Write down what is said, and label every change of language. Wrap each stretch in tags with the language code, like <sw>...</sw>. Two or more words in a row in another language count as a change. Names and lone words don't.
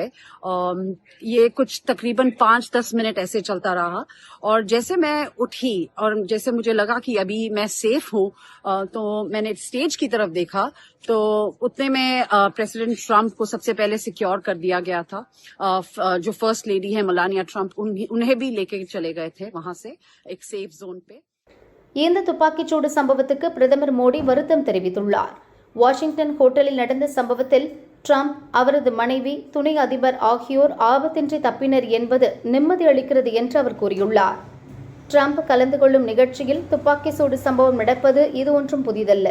<hi>ये कुछ तकरीबन 5-10 मिनट ऐसे चलता रहा और जैसे मैं उठी और जैसे मुझे लगा कि अभी मैं सेफ हूं तो मैंने स्टेज की तरफ देखा तो उतने में प्रेसिडेंट ट्रंप को सबसे पहले सिक्योर कर दिया गया था. जो</hi> <en>first lady</en> <hi>है मेलानिया ट्रंप, उन्हें भी लेके चले गए थे वहां से एक</hi> <en>safe zone</en> <hi>पे.</hi> <ta>இந்த துப்பாக்கிச்சூடு சம்பவத்துக்கு பிரதமர் மோடி வருத்தம் தெரிவித்துள்ளார். வாஷிங்டன் ஹோட்டலில் நடந்த சம்பவத்தில் ட்ரம்ப், அவரது மனைவி, துணை அதிபர் ஆகியோர் ஆபத்தின்றி தப்பினர் என்பது நிம்மதி அளிக்கிறது என்று அவர் கூறியுள்ளார். ட்ரம்ப் கலந்து கொள்ளும் நிகழ்ச்சியில் துப்பாக்கி சூடு சம்பவம் நடப்பது இது ஒன்றும் புதிதல்ல.</ta>